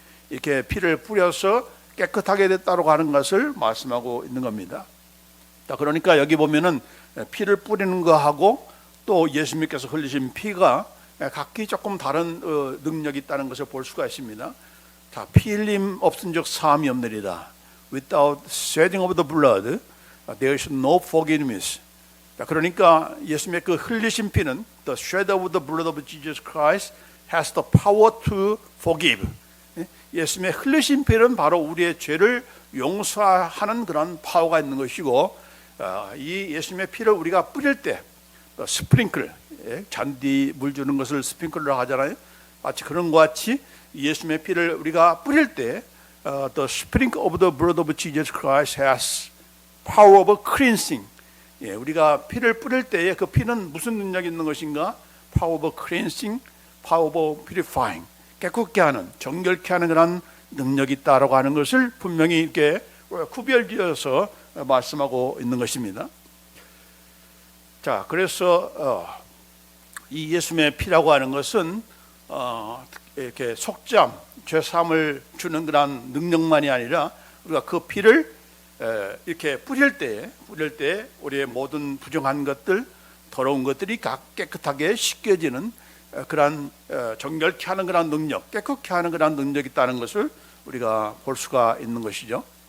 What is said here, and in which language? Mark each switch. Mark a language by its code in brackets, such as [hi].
[ko] 이렇게 피를 뿌려서 깨끗하게 됐다고 하는 것을 말씀하고 있는 겁니다. 그러니까 여기 보면은 피를 뿌리는 거하고 또 예수님께서 흘리신 피가 각기 조금 다른 능력이 있다는 것을 볼 수가 있습니다. 자, 피 흘림 없은즉 사함이 없느니라. [en] Without shedding of the blood, there is no forgiveness. [ko] 그러니까 예수님의 그 흘리신 피는, [en] the shed of the blood of Jesus Christ has the power to forgive. [ko] 예수님의 흘리신 피는 바로 우리의 죄를 용서하는 그런 파워가 있는 것이고, 이 예수님의 피를 우리가 뿌릴 때 스프링클, 잔디 물 주는 것을 스프링클이라고 하잖아요. 마치 그런 것 같이 예수님의 피를 우리가 뿌릴 때 [en] the sprinkle of the blood of Jesus Christ has power of cleansing. [ko] 우리가 피를 뿌릴 때에 그 피는 무슨 능력이 있는 것인가? [en] Power of cleansing, power of purifying. [ko] 깨끗게 하는, 정결케 하는 그런 능력이 있다라고 하는 것을 분명히 이렇게 구별지어서 말씀하고 있는 것입니다. 자, 그래서 이 예수님의 피라고 하는 것은 이렇게 속죄함, 죄사함을 주는 그런 능력만이 아니라 우리가 그 피를 이렇게 뿌릴 때 우리의 모든 부정한 것들, 더러운 것들이 깨끗하게 씻겨지는 그런 정결케 하는 그런 능력, 깨끗게 하는 그런 능력이 있다는 것을 우리가 볼 수가 있는 것이죠.